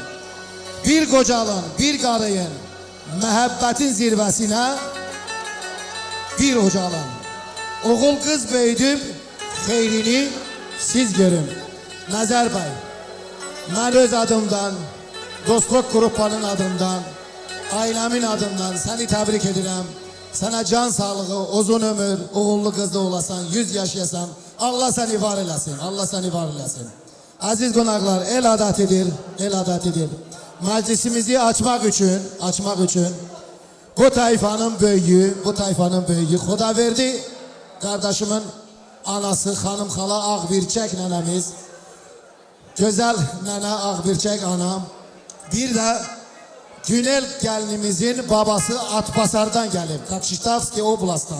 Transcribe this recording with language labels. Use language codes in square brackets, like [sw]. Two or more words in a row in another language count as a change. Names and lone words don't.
[az] Bir qocalın, bir qarıyın, məhəbbətin zirvəsinə bir ucalın. Oğul qız böyüdüb, xeyrini siz görün. Nəzər bəy, mən öz adımdan, Dostluq qrupanın adından [tr] ailemin adından seni tebrik ederim. Sana can sağlığı, uzun ömür, oğullu kızlı olasan, 100 yaşayasan, Allah seni var eylesin, Allah seni var eylesin. Aziz konaklar, el adetidir. Meclisimizi açmak için, bu tayfanın büyüğü, Xudaverdi kardeşimin anası, hanım hala Ağbirçek nenemiz, güzel nene Ağbirçek anam, bir de Günel gelinimizin babası Atbasar'dan gelip, Kakşistavski oblastdan.